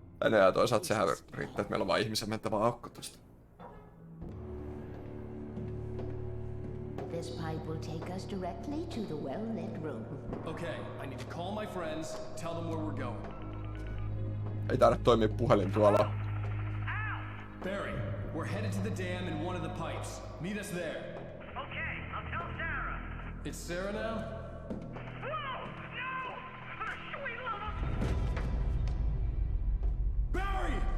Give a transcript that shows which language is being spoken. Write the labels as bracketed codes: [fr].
[fi] Ja toisaalta sehän riittää, että meillä on vaan ihmisen mentävä aukko tosta. [en] This pipe will take us directly to the well-lit room. Okay, I need to call my friends, tell them where we're going. [fi] Ei taida toimia puhelin tuolla. [en] Barry, we're headed to the dam in one of the pipes. Meet us there. Okay, I'll tell Sarah. It's Sarah now? Whoa! No! For the sweet love of... Barry!